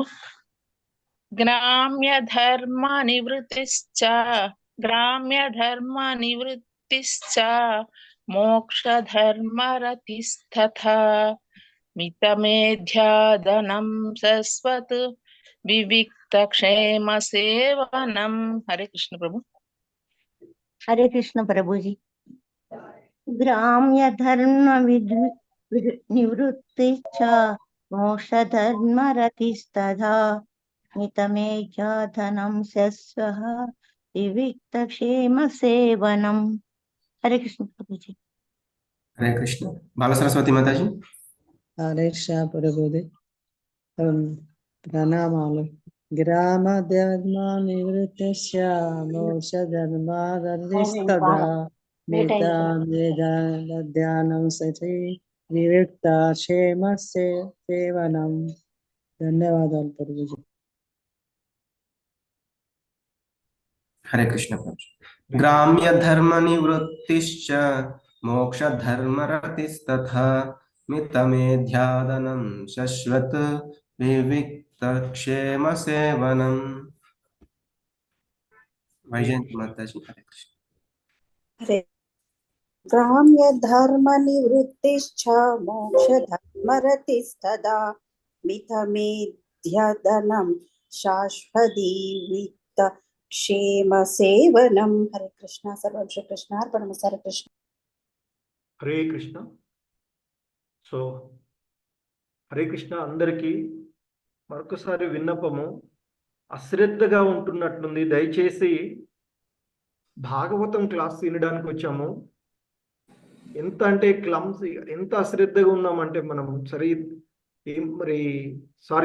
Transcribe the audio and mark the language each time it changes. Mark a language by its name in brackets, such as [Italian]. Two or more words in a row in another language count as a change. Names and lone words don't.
[Sanskrit] ग्राम्य धर्म निवृत्तिश्च मोक्ष धर्म रतिस्तथा मितमेध्यादनं शश्वत् विविक्त क्षेम सेवनम्। [Hindi] हरे कृष्ण प्रभु। हरे कृष्ण प्रभु जी। [Sanskrit] ग्राम्य धर्म నివృత్తిశ్చ మోక్షధర్మరతిస్తథా మితమేధ్యాధనం శస్వః వివిక్తక్షేమ సేవనం. [Telugu] హరే కృష్ణ ప్రభుజీ. [Hindi] हरे कृष्ण। बाला सरस्वती माता जी। [Telugu] హరే కృష్ణ ప్రభుజీ. ప్రణామాలు. [Sanskrit] గ్రామ ధర్మ నివృత్తిశ్చ మోక్ష ధర్మాదరిస్తదా ధ్యానం సచి వివిక్త క్షేమ సేవనం. [Telugu] ధన్యవాదాలు ప్రభుజీ. [Hindi] हरे कृष्ण प्रभु। [Sanskrit] ग्राम्य धर्म निवृत्तिश्च मोक्ष धर्म रतिस्तथा मितमेध्यादनं शश्वत विविक्त क्षेम सेवनम। [Hindi] वैजयंती माता जी। हरे कृष्ण। [Sanskrit] हरे ग्राम्य धर्म निवृत्तिश्च मोक्ष धर्म रतिस्तदा मितमेध्यदनं शाश्वती वित्त क्षेम सेवनम। [Hindi] हरे कृष्ण। [Sanskrit] सर्वं श्री कृष्णार्पणमस्तु। [Hindi] हरे कृष्ण। [Telugu] హరే కృష్ణ. సో హరే కృష్ణ అందరికీ మరొకసారి విన్నపము. అశ్రద్ధగా ఉంటున్నట్లుంది, దయచేసి భాగవతం క్లాస్ వినడానికి వచ్చాము. ఎంత అంటే క్లమ్సీ, ఎంత అశ్రద్ధగా ఉన్నామంటే మనం మరి సారీ.